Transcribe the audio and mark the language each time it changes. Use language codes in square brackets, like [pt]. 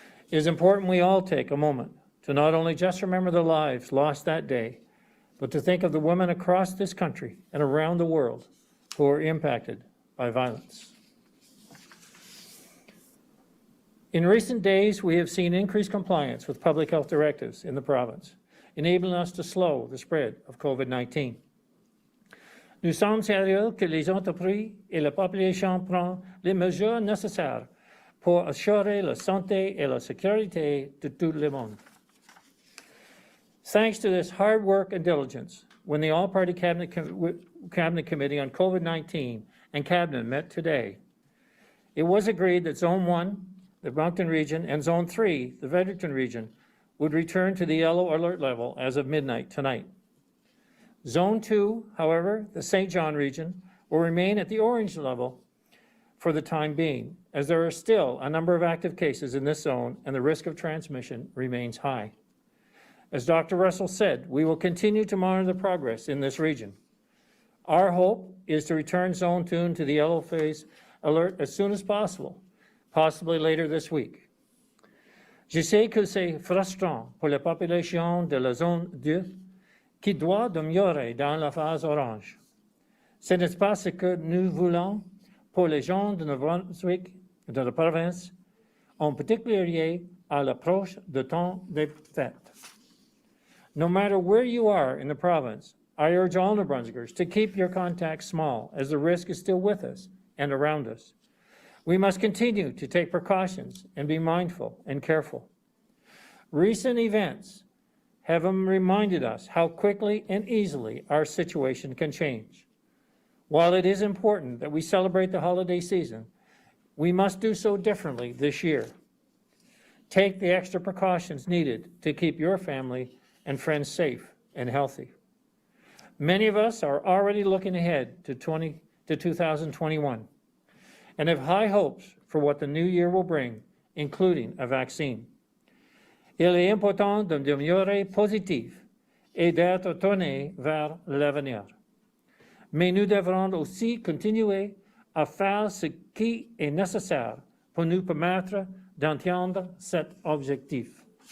[en] It is important we all take a moment to not only just remember the lives lost that day, but to think of the women across this country and around the world who were impacted by violence. In recent days, we have seen increased compliance with public health directives in the province, enabling us to slow the spread of COVID-19. [fr] Nous sommes sérieux que les entreprises et la population prennent les mesures nécessaires pour assurer la santé et la sécurité de tout le monde. [en] Thanks to this hard work and diligence, when the All-Party Cabinet Committee on COVID-19 and Cabinet met today, it was agreed that Zone 1, the Moncton region, and Zone 3, the Fredericton region, would return to the yellow alert level as of midnight tonight. Zone 2, however, the St. John region, will remain at the orange level for the time being, as there are still a number of active cases in this zone and the risk of transmission remains high. As Dr. Russell said, we will continue to monitor the progress in this region. Our hope is to return Zone 2 to the yellow phase alert as soon as possible, possibly later this week. [fr] Je sais que c'est frustrant pour la population de la zone 2 qui doit demeurer dans la phase orange. Ce n'est pas ce que nous voulons pour les gens de Brunswick, de la province, en particulier à l'approche du temps des fêtes. [en] No matter where you are in the province, I urge all New Brunswickers to keep your contacts small as the risk is still with us and around us. We must continue to take precautions and be mindful and careful. Recent events have reminded us how quickly and easily our situation can change. While it is important that we celebrate the holiday season, we must do so differently this year. Take the extra precautions needed to keep your family and friends safe and healthy. Many of us are already looking ahead to 2021. And have high hopes for what the new year will bring, including a vaccine. [fr] Il est important de demeurer positif et d'être tourné vers l'avenir. Mais nous devrons aussi continuer à faire ce qui est nécessaire pour nous permettre d'atteindre cet objectif.